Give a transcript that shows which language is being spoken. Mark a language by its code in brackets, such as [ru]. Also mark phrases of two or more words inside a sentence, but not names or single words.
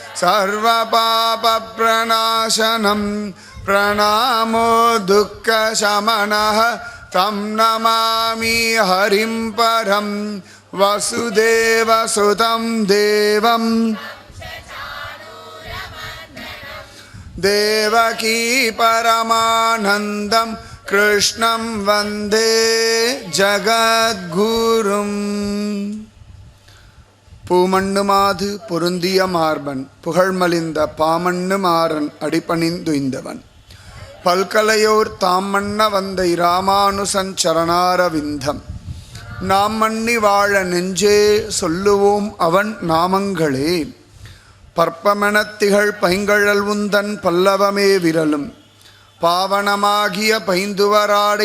[sa] सर्वपापप्रणाशनं प्रणामो दुःखशमनः तं नमामि हरिं परं वसुदेवसुतं देवं देवकी परमानन्दं कृष्णं वन्दे [ta] जगद्गुरुम् பூமண்ணுமாது பொருந்திய மார்பன் புகழ்மலிந்த பாமண்ணு மாறன் அடிபணிந்துய்ந்தவன் பல்கலையோர் தாமண்ண வந்தை இராமானுசன் சரணாரவிந்தம் நாம் மன்னி வாழ நெஞ்சே சொல்லுவோம் அவன் நாமங்களே பற்பமெனத்திகள் பைங்கழல் உந்தன் பல்லவமே விரலும் பாவனமாகிய பைந்துவராடை